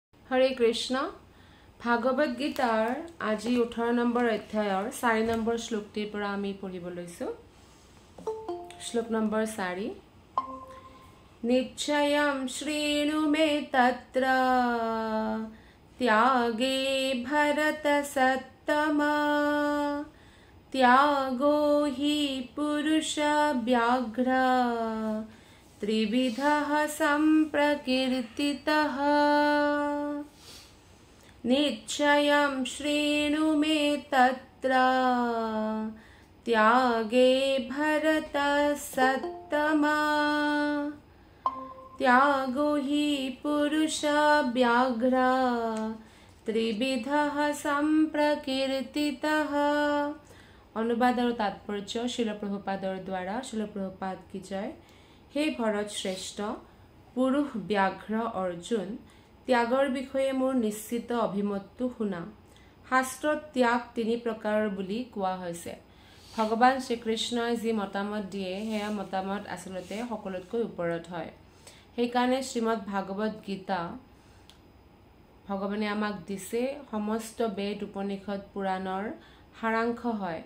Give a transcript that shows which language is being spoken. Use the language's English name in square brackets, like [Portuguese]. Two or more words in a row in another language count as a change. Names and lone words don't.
[Assamese] হৰে কৃষ্ণ ভাগৱত গীতাৰ আজি 18 নম্বৰ অধ্যায়ৰ 4 নম্বৰ শ্লোকটিৰ পৰা আমি পঢ়িব লৈছো শ্লোক নম্বৰ 4 [Sanskrit] निश्चयम् शृणु मे तत्र त्यागे भरत सत्तमा त्यागो हि पुरुष व्याघ्र त्रिविधः सम्प्रकीर्तितः निश्चयं शृणु मे तत्र त्यागे भरतसत्तमा त्यागो हि पुरुष व्याघ्र त्रिविधः सम्प्रकीर्तितः। [Assamese] অনুবাদ আৰু তাৎপৰ্য শ্ৰীল প্ৰভুপাদৰ দ্বাৰা। [Hindi] श्रील प्रभुपाद की जय। [Assamese] হে ভৰত শ্ৰেষ্ঠ পুৰুষ ব্যাঘ্ৰ অৰ্জুন ত্যাগৰ বিষয়ে মোৰ নিশ্চিত অভিমতটো শুনা। শাস্ত্ৰত ত্যাগ তিনি প্ৰকাৰৰ বুলি কোৱা হৈছে। ভগৱান শ্ৰীকৃষ্ণই যি মতামত দিয়ে সেয়া মতামত আসলতে সকলোতকৈ ওপৰত হয়। সেইকাৰণে শ্ৰীমদ ভাগৱত গীতা ভগৱানে আমাক দিছে সমস্ত বেদ উপনিষদ পুৰাণৰ সাৰাংশ হয়।